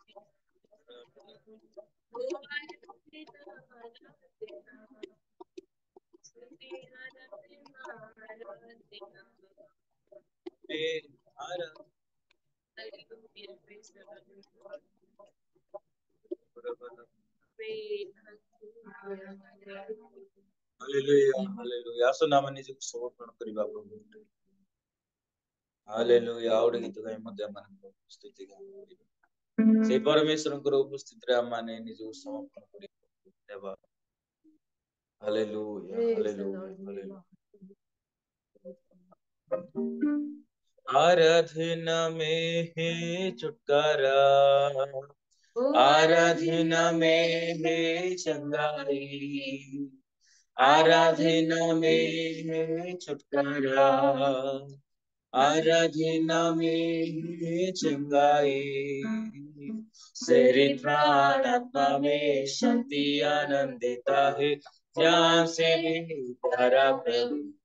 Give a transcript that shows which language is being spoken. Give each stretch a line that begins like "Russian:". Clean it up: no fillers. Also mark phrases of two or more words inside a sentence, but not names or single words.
Hindi: ओ आराधना आराधना स्तुति आराधना आराधना
English: Hallelujah, praise the Lord.
Odia: ହାଲେଲୁୟା ହାଲେଲୁୟା ଆସନ ଆମେ ନିଜକୁ ସମର୍ପଣ କରିବା ପ୍ରଭୁ ହାଲେଲୁୟା ଆଉ ଗୋଟେ ଗୀତ ଗାଇ ମଧ୍ୟ ଆମମାନଙ୍କ ଉପସ୍ଥିତି କରିବା ସେଇ ପରମେଶ୍ୱରଙ୍କର ଉପସ୍ଥିତିରେ ଆମମାନେ ନିଜକୁ ସମର୍ପଣ କରିବା ଦେବା ହାଲେଲୁୟା ହାଲେଲୁୟା ହାଲେଲୁୟା
Hindi: आराधना में है छुटकारा आराधना में है चंगाई आराधना में है छुटकारा आराधना में है चंगाई शरीर प्राण आत्मा में शांति आनंदिता है जहाँ से भी प्यारा प्रभु